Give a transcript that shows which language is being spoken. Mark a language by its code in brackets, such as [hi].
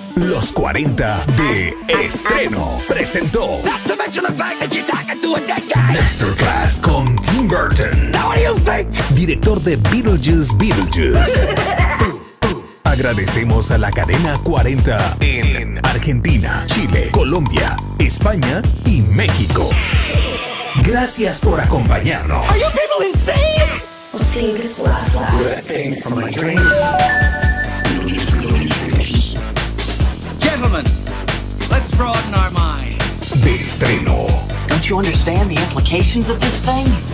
[es] Los 40 de Estreno presentó [en] Not to mention the fact that you're talking to a dead guy! [es] Masterclass con Tim Burton. [en] Now what do you think? [es] Director de Beetlejuice. Agradecemos a la cadena 40 en Argentina, Chile, Colombia, España y México. Gracias por acompañarnos. [en] Are you people insane? We'll see this last laugh. Ripping from my dreams. Gentlemen, let's broaden our minds. [es] De Estreno. [en] Don't you understand the implications of this thing?